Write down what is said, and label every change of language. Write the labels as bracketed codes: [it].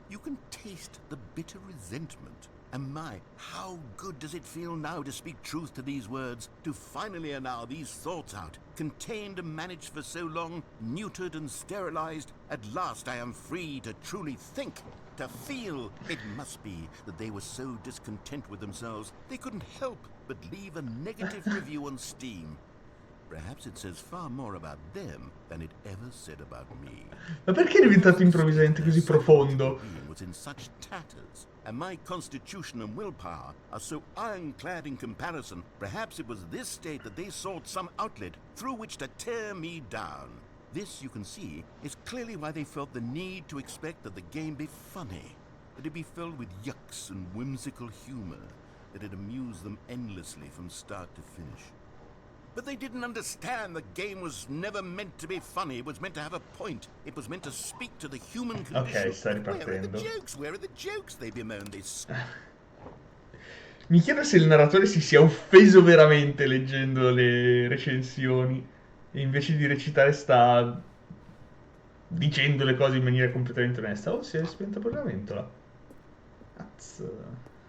[en] You can taste the bitter resentment. And my, how good does it feel now to speak truth to these words, to finally allow these thoughts out, contained and managed for so long, neutered and sterilized. At last I am free to truly think, to feel. It must be that they were so discontent with themselves, they couldn't help but leave a negative review on Steam. Perhaps it says far more about them than it ever said about me. [it] Ma perché è diventato improvvisamente così profondo? [en] Being was in such tatters, and my constitution and willpower are so ironclad in comparison. Perhaps it was this state that they sought some outlet through which to tear me down. This, you can see, is clearly why they felt the need to expect that the game be funny, that it be filled with yucks and whimsical humor, that it amused them endlessly from start to finish. But they didn't understand the game was never meant to be funny. It was meant to have a point. It was meant to speak to the human condition. [it] Ok, sta [en] Where are the [it] ripartendo. [en] jokes? Where are the jokes? They bemoaned this. [it] Mi chiedo se il narratore si sia offeso veramente leggendo le recensioni e invece di recitare sta dicendo le cose in maniera completamente onesta. Oh, si è spenta pure la ventola. Cazzo.